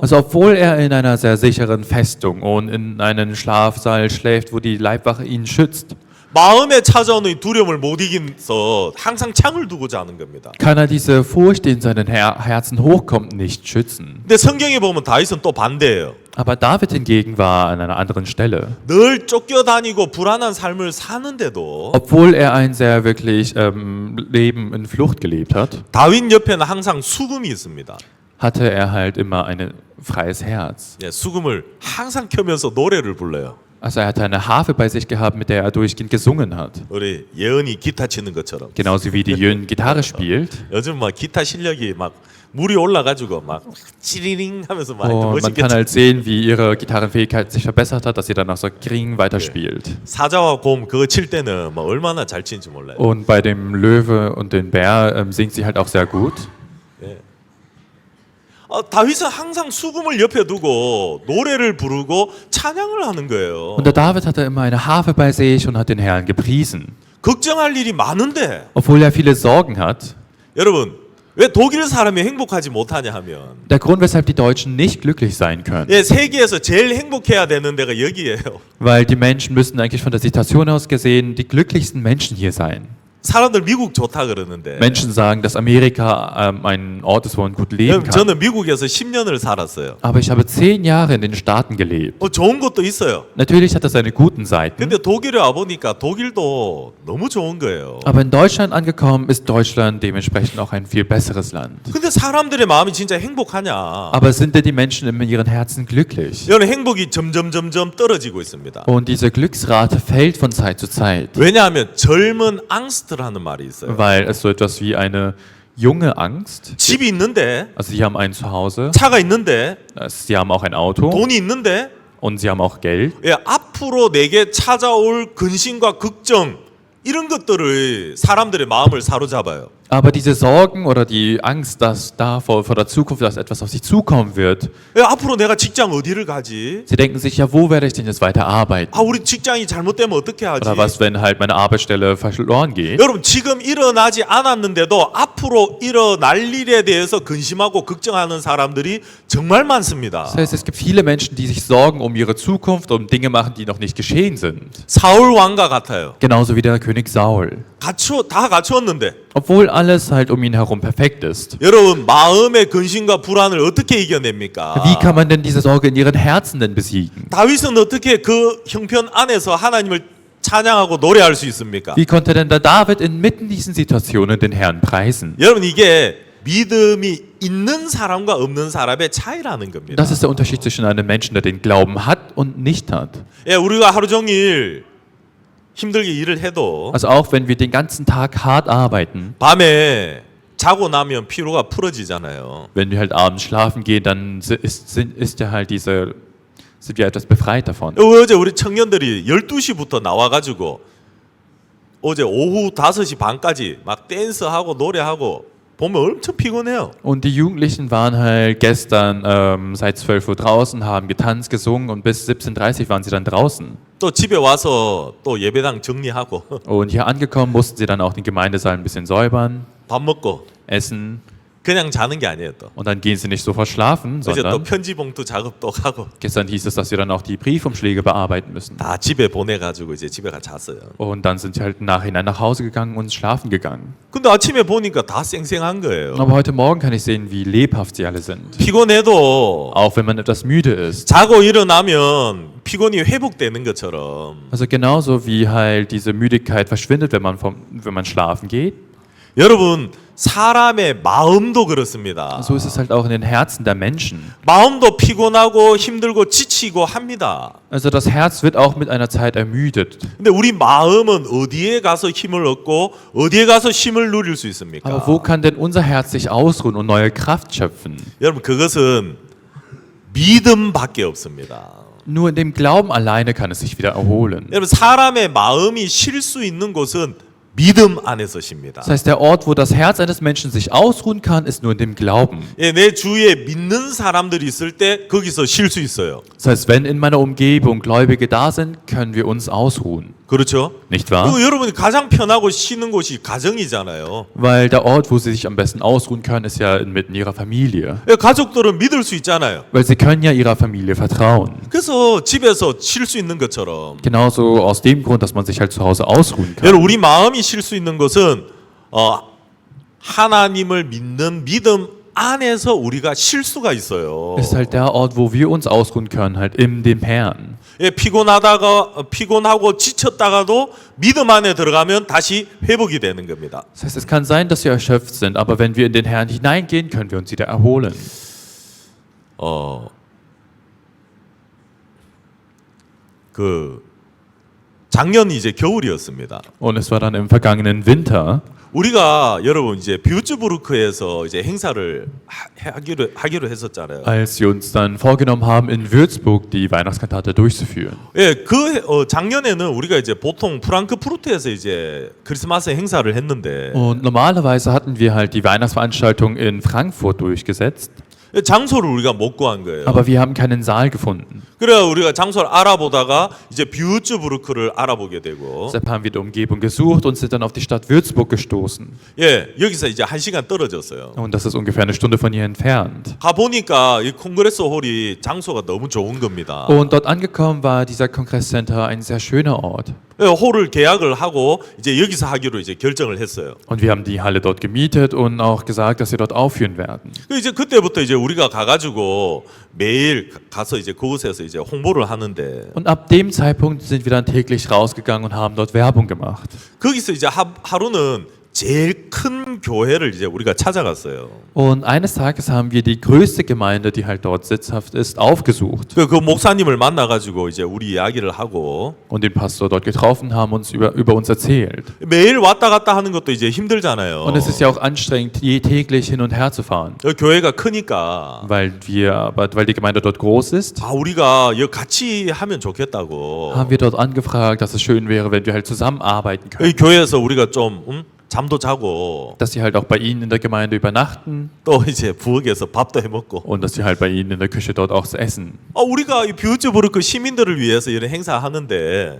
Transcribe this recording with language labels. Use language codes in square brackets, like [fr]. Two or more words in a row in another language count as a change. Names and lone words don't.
[de] Also obwohl er in einer sehr sicheren Festung und in einem Schlafsaal schläft, wo die Leibwache ihn schützt, [ko] 마음에 찾아오는 이 두려움을 못 이겨서 항상 창을 두고 자는 겁니다. [de] kann er diese Furcht, die in seinen Herzen hochkommt, nicht schützen. [ko] 근데 성경에 보면 다윗은 또 반대예요. [de] Aber David hingegen war an einer anderen Stelle. [ko] 늘 쫓겨다니고 불안한 삶을 사는데도 [de] Obwohl er ein sehr wirklich Leben in Flucht gelebt hat, [ko] 다윗 옆에는 항상 수금이 있습니다. [de] hatte er halt immer ein freies Herz. [ko] 예, 수금을 항상 켜면서 노래를 불러요. [de] Also er hatte eine Harfe bei sich gehabt, mit der er durchgehend gesungen hat. [ko] 우리 예은이 기타 치는 것처럼. [de] Genauso wie die Jön Gitarre spielt. [ko] 요즘 막 기타 실력이 막 물이 올라가지고 막 찌리링 하면서 막 [de] Und man [ko] 멋있게 [de] kann halt sehen, wie ihre Gitarrenfähigkeit sich verbessert hat, dass sie dann auch so Kring weiterspielt. [ko] 사자와 곰 그거 칠 때는 막 얼마나 잘 치는지 몰라요. [de] Und bei dem Löwe und dem Bär singt sie halt auch sehr gut. [ko] 다윗은 항상 수금을 옆에 두고 노래를 부르고 찬양을 하는 거예요. [de] Und der David hatte immer eine Harfe bei sich und hat den Herrn gepriesen. [ko] 걱정할 일이 많은데 [de] Obwohl er viele Sorgen hat. [ko] 여러분 왜 독일 사람이 행복하지 못하냐 하면 [de] Der Grund, weshalb die Deutschen nicht glücklich sein können. [ko] 예, 세계에서 제일 행복해야 되는 데가 여기예요. [de] Weil die Menschen müssten eigentlich von der Situation aus gesehen die glücklichsten Menschen hier sein. [ko] 사람들 미국 좋다 그러는데 [de] Menschen sagen, dass Amerika ein Ort ist, wo man gut leben kann. [ko] 저는 미국에서 10년을 살았어요. [de] Aber ich habe 10 Jahre in den Staaten gelebt. [ko] 좋은 것도 있어요. [de] Natürlich hat das seine guten Seiten. [ko] 근데 독일에 와보니까 독일도 너무 좋은 거예요. [de] Aber in Deutschland angekommen ist Deutschland dementsprechend auch ein viel besseres Land. [ko] 근데 사람들의 마음이 진짜 행복하냐? [de] Aber sind denn die Menschen in ihren Herzen glücklich? [ko] 여러분 행복이 점점 떨어지고 있습니다. [de] Und diese Glücksrate fällt von Zeit zu Zeit. [ko] 왜냐하면 젊은 앙스트라는 말이 있어요. [de] Weil es so etwas wie eine junge Angst. [ko] 집이 있는데 [de] Also sie haben ein Zuhause, [ko] 차가 있는데 [de] sie haben auch ein Auto [ko] 돈이 있는데 [de] und sie haben auch Geld. [ko] 예, 앞으로 내게 찾아올 근심과 걱정 이런 것들을 사람들의 마음을 사로잡아요. [de] Aber diese Sorgen oder die Angst, dass da vor der Zukunft, dass etwas auf sie zukommen wird, [ko] 예, 앞으로 내가 직장 어디를 가지? [de] sie denken sich, ja, wo werde ich denn jetzt weiter arbeiten? [ko] 우리 직장이 잘못되면 어떻게 하지? [de] Oder was, wenn halt meine Arbeitsstelle verloren geht? [ko] 여러분 지금 일어나지 않았는데도 앞으로 일어날 일에 대해서 근심하고 걱정하는 사람들이 정말 많습니다. [de] Das heißt, es gibt viele Menschen, die sich Sorgen um ihre Zukunft, um Dinge machen, die noch nicht geschehen sind. [ko] 사울 왕과 같아요. [de] Genauso wie der König Saul. [ko] 다 갖추었는데 [de] Obwohl alles halt um ihn herum perfekt ist. [ko] 여러분 마음의 근심과 불안을 어떻게 이겨냅니까? [de] Wie kann man denn diese Sorge in ihren Herzen denn besiegen? [ko] 다윗은 어떻게 그 형편 안에서 하나님을 찬양하고 노래할 수 있습니까? [de] Wie konnte denn der David inmitten diesen Situationen den Herrn preisen? [ko] 여러분 이게 믿음이 있는 사람과 없는 사람의 차이라는 겁니다. [de] Das ist der Unterschied zwischen einem Menschen, der den Glauben hat und nicht hat. [ko] 예, 우리가 하루 종일 힘들게 일을 해도 [de] Also auch wenn wir den ganzen Tag hart arbeiten, [ko] 밤에 자고 나면 피로가 풀어지잖아요. [de] wenn wir halt abends schlafen gehen, dann ist ja halt sind wir etwas befreit davon. [ko] 어제 우리 청년들이 12시부터 나와가지고 어제 오후 5시 반까지 막 댄스하고 노래하고 보면 엄청 피곤해요. [de] Und die Jugendlichen waren halt gestern seit 12 Uhr draußen, haben getanzt, gesungen und bis 17:30 Uhr waren sie dann draußen. [ko] 또 집에 와서 또 예배당 정리하고 [de] Und hier angekommen mussten sie dann auch den Gemeindesaal ein bisschen säubern, [ko] 밥 먹고 [de] essen [ko] 그냥 자는 게 아니에요 또. [de] und dann gehen sie nicht sofort schlafen, [ko] 이제 또 [de] sondern [ko] 편지봉투 작업도 하고 [de] gestern hieß es, dass wir dann auch die Briefumschläge bearbeiten müssen. [ko] 다 집에 보내가지고 이제 집에 가 잤어요. [de] Und dann sind sie halt im Nachhinein nach Hause gegangen und schlafen gegangen. [ko] 근데 아침에 보니까 다 쌩쌩한 거예요. [de] Aber heute Morgen kann ich sehen, wie lebhaft sie alle sind. [ko] 피곤해도 [de] Auch wenn man etwas müde ist. [ko] 자고 일어나면 피곤이 회복되는 것처럼 [de] Also genauso wie halt diese Müdigkeit verschwindet, wenn man schlafen geht. [ko] 여러분 사람의 마음도 그렇습니다. [de] So ist es halt auch in den Herzen der Menschen. [ko] 마음도 피곤하고 힘들고 지치고 합니다. [de] Also das Herz wird auch mit einer Zeit ermüdet. [ko] 근데 우리 마음은 어디에 가서 힘을 얻고 어디에 가서 쉼을 누릴 수 있습니까? [de] Aber wo kann denn unser Herz sich ausruhen und neue Kraft schöpfen? [ko] 여러분 그것은 믿음밖에 없습니다. [de] Nur in dem Glauben alleine kann es sich wieder erholen. [ko] 여러분 사람의 마음이 쉴 수 있는 곳은 믿음 안에서 쉽니다. [de] Das heißt, der Ort, wo das Herz eines Menschen sich ausruhen kann, ist nur in dem Glauben. [ko] 예, 내 주위에 믿는 사람들이 있을 때 거기서 쉴 수 있어요. [de] Das heißt, wenn in meiner Umgebung Gläubige da sind, können wir uns ausruhen. [ko] 그렇죠? [de] Nicht wahr? [ko] 그리고 여러분이 가장 편하고 쉬는 곳이 가정이잖아요. [de] Weil der Ort, wo sie sich am besten ausruhen können, ist ja inmitten ihrer Familie. [ko] 예, 가족들은 믿을 수 있잖아요. [de] Weil sie können ja ihrer Familie vertrauen. [ko] 그래서 집에서 쉴 수 있는 것처럼 [de] Genauso aus dem Grund, dass man sich halt zu Hause ausruhen kann. [ko] 여러분 우리 마음이 쉴 수 있는 것은 하나님을 믿는 믿음 안에서 우리가 쉴 수가 있어요. [de] Ist halt der Ort, wo wir uns ausruhen können, halt in dem Herrn. [ko] 예, 피곤하고 지쳤다가도 믿음 안에 들어가면 다시 회복이 되는 겁니다. [de] Das heißt, es kann sein, dass wir erschöpft sind, aber wenn wir in den Herrn hineingehen, können wir uns wieder erholen. [ko] 작년 이제 겨울이었습니다. [de] Und es war dann im vergangenen Winter, [ko] 우리가 여러분 이제 뷰츠부르크에서 이제 행사를 하기로 했었잖아요. [de] als wir uns dann vorgenommen haben, in Würzburg die Weihnachtskantate durchzuführen. [ko] 예, 작년에는 우리가 이제 보통 프랑크푸르트에서 이제 크리스마스 행사를 했는데 [de] Und normalerweise hatten wir halt die Weihnachtsveranstaltung in Frankfurt durchgesetzt, [ko] 장소를 우리가 못 구한 거예요. [de] aber wir haben keinen Saal gefunden. [ko] 그래 우리가 장소를 알아보다가 이제 뷰츠부르크를 알아보게 되고 [de] Deshalb haben wir die Umgebung gesucht und sind dann auf die Stadt Würzburg gestoßen. [ko] 예, 여기서 이제 1시간 떨어졌어요. [de] Und das ist ungefähr eine Stunde von hier entfernt. [ko] 가 보니까 이 콩그레스 홀이 장소가 너무 좋은 겁니다. [de] Und dort angekommen war dieser Kongresscenter ein sehr schöner Ort. [ko] 예, 홀을 계약을 하고 이제 여기서 하기로 이제 결정을 했어요. [de] Und wir haben die Halle dort gemietet und auch gesagt, dass wir dort aufführen werden. [ko] 이제 그때부터 이제 우리가 가가지고 매일 가서 이제 그곳에서 이제 홍보를 하는데 [de] Und ab dem Zeitpunkt sind wir dann täglich rausgegangen und haben dort Werbung gemacht. [ko] 거기서 이제 하루는 제일 큰 교회를 이제 우리가 찾아갔어요. [de] Und eines Tages haben wir die größte Gemeinde, die halt dort sitzhaft ist, aufgesucht. [ko] 그 목사님을 만나가지고 이제 우리 이야기를 하고 [de] Und den Pastor dort getroffen, haben uns über uns erzählt. [ko] 매일 왔다 갔다 하는 것도 이제 힘들잖아요. [de] Und es ist ja auch anstrengend, täglich hin und her zu fahren. [ko] 교회가 크니까 [de] Weil die Gemeinde dort groß ist, [ko] 우리가 여기 같이 하면 좋겠다고. [de] haben wir dort angefragt, dass es schön wäre, wenn wir halt zusammenarbeiten können. [ko] 이 교회에서 우리가 좀 잠도 자고 [de] Dass sie halt auch bei ihnen in der Gemeinde übernachten [ko] 또 이제 부엌에서 밥도 해 먹고. [de] und dass sie halt bei ihnen in der Küche dort auch essen. [ko] 우리가 이 뷰츠부르크 시민들을 위해서 이런 행사 하는데